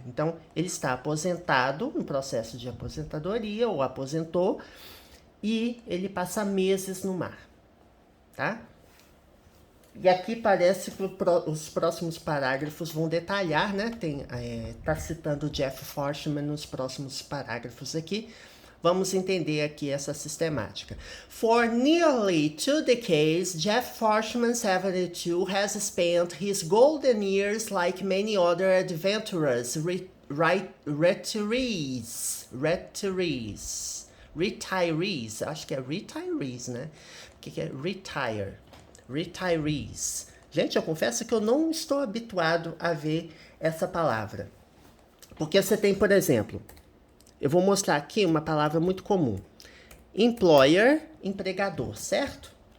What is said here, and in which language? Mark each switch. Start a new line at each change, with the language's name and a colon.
Portuguese: Então, ele está aposentado, no processo de aposentadoria, ou aposentou, e ele passa meses no mar, tá? E aqui parece que os próximos parágrafos vão detalhar, né? Tá citando o Jeff Forstmann nos próximos parágrafos aqui. Vamos entender aqui essa sistemática.
English: For nearly 2 decades, Jeff Forstmann, 72, has spent his golden years like many other adventurous retirees,
Portuguese: acho que é retirees, né? O que é retire? Retirees. Gente, eu confesso que eu não estou habituado a ver essa palavra. Porque você tem, por exemplo, eu vou mostrar aqui uma palavra muito comum. Employer, empregador, certo?